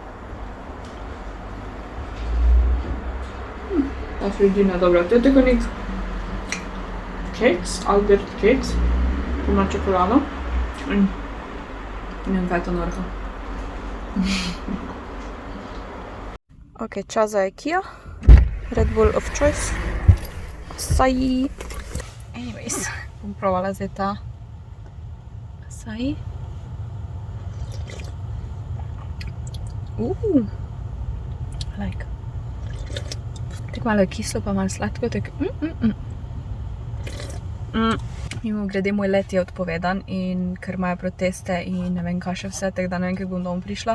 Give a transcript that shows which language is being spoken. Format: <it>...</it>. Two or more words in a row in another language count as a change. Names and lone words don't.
<sl>Ta sredina je dobra. To je tako nek keks, Albert keks, na čokolado. In ne vem, kaj je to norko. Ok, čas za IKEA.</sl> <en>Red Bull of choice. Acai. Anyways,</en> <sl>bom provala zdaj ta acai. Like. Tako malo je kislo, pa malo sladko, tako. Mimogrede, moj let je odpovedan in ker imajo proteste in ne vem kaj še vse, tako da ne vem, kako bom domov prišla.</sl>